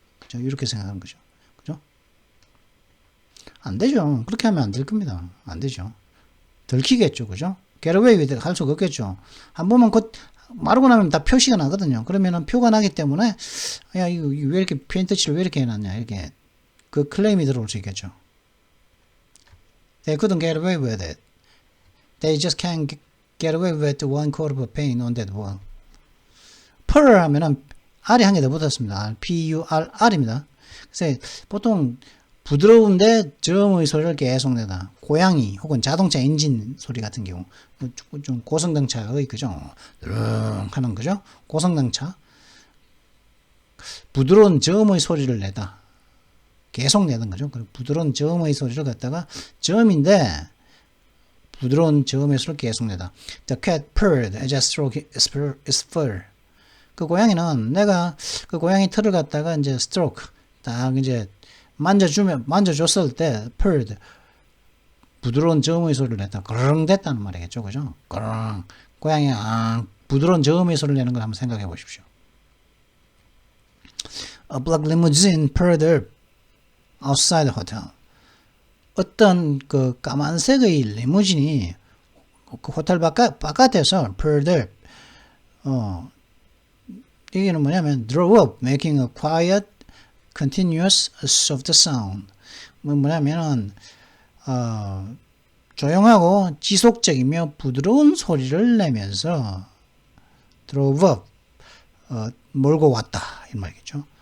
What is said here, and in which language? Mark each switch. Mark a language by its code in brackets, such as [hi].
[ko] 그죠? 이렇게 생각하는 거죠. 그죠? 안 되죠. 그렇게 하면 안 될 겁니다. 안 되죠. 들키겠죠. 그죠? [en] get away with [ko] 할 수가 없겠죠. 한 번만 마르고 나면 다 표시가 나거든요. 그러면은 표가 나기 때문에 야, 이거 왜 이렇게 페인트 칠을 왜 이렇게 해놨냐 이렇게 그 클레임이 들어올 수 있겠죠. [en] They couldn't get away with it. They just can't get away with one coat of paint on that wall. [ko] Purr 하면은 R이 한 개 더 붙었습니다. P-U-R-R입니다. 그래서 보통 부드러운데 저음의 소리를 계속 내다. 고양이 혹은 자동차 엔진 소리 같은 경우 좀 고성능차의 그죠? 하는 거죠? 고성능차 부드러운 저음의 소리를 내다. 계속 내는 거죠. 부드러운 저음의 소리를 갖다가 저음인데 부드러운 저음의 소리를 계속 내다. [en] The cat purred as I stroked its fur. [ko] 그 고양이는 내가 그 고양이 털을 갖다가 이제 stroke 딱 이제 만져줬을 때 purred 부드러운 저음의 소리를 냈다. 그렁 됐다는 말이겠죠, 그죠? 그렁 고양이 부드러운 저음의 소리를 내는 걸 한번 생각해 보십시오. [en] A black limousine purred up outside the hotel. [ko] 어떤 그 까만색의 리무진이 그 호텔 바깥에서 [en] purred up [ko] 이게는 뭐냐면 [en] drove up making a quiet continuous soft sound. [ko] 뭐냐면은 조용하고 지속적이며 부드러운 소리를 내면서 [en] drove up [ko] 몰고 왔다 이 말이겠죠.